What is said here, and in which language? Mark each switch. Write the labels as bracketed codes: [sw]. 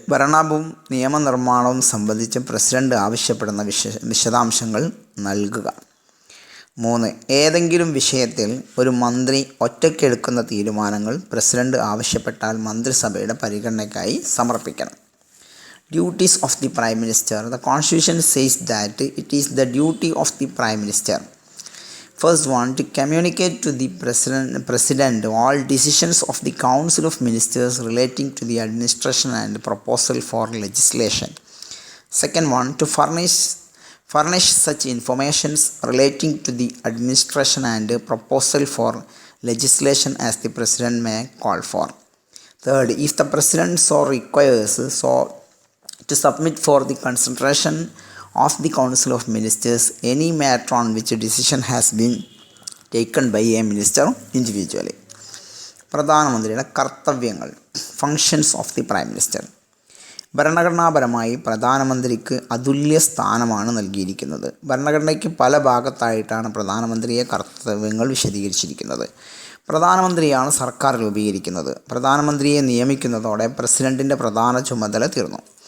[ml] ഭരണവും നിയമനിർമ്മാണവും സംബന്ധിച്ച് പ്രസിഡന്റ് ആവശ്യപ്പെടുന്ന വിശദാംശങ്ങൾ നൽകുക. 3. ഏതെങ്കിലും വിഷയത്തിൽ ഒരു മന്ത്രി ഒറ്റയ്ക്കെടുക്കുന്ന തീരുമാനങ്ങൾ പ്രസിഡന്റ് ആവശ്യപ്പെട്ടാൽ മന്ത്രിസഭയുടെ പരിഗണനയ്ക്കായി സമർപ്പിക്കണം. [en] Duties of the Prime Minister. The Constitution says that it is the duty of the Prime Minister, first one, to communicate to the President all decisions of the Council of Ministers relating to the administration and proposal for legislation. Second one, to furnish such informations relating to the administration and proposal for legislation as the President may call for. Third, if the President so requires, to submit for the consideration of the Council of Ministers any matter on which a decision has been taken by a minister individually. [ml] പ്രധാനമന്ത്രിയുടെ കർത്തവ്യങ്ങൾ, [en] Functions of the prime minister. [ml] ഭരണഘടനാപരമായി പ്രധാനമന്ത്രിക്ക് അതുല്യ സ്ഥാനമാണ് നൽകിയിരിക്കുന്നത്. ഭരണഘടനയ്ക്ക് പല ഭാഗത്തായിട്ടാണ് പ്രധാനമന്ത്രിയെ കർത്തവ്യങ്ങൾ വിശദീകരിച്ചിരിക്കുന്നത്. പ്രധാനമന്ത്രിയാണ് സർക്കാർ രൂപീകരിക്കുന്നത്. പ്രധാനമന്ത്രിയെ നിയമിക്കുന്നതോടെ പ്രസിഡന്റിൻ്റെ പ്രധാന ചുമതല തീർന്നു.